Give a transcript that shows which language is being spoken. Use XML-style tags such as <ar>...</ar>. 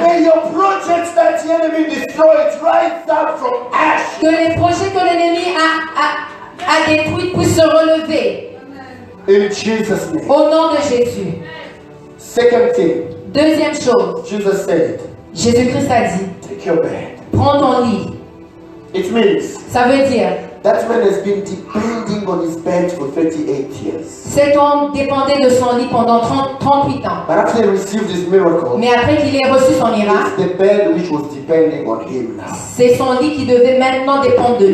<en>May your projects that the enemy destroyed rise up from ashes.</en> <fr>Que les projets que l'ennemi a détruits puissent se relever.</fr> <en>In Jesus' name.</en> <fr>Au nom de Jésus.</fr> <en>Second thing,</en> <fr>Deuxième chose.</fr> <en>Jesus said,</en> <fr>Jésus-Christ a dit,</fr> <en>take your bed.</en> <fr>prends ton lit.</fr> <en>It means</en> <fr>Ça veut dire,</fr> <en>that man has been depending on his bed for 38 years.</en> <fr>cet homme dépendait de son lit pendant 38 ans.</fr> <en>But after he received his miracle,</en> <fr>Mais après qu'il ait reçu son miracle,</fr> <en>it's the bed which was depending on him now.</en> <fr>c'est son lit qui devait maintenant dépendre de lui.</fr>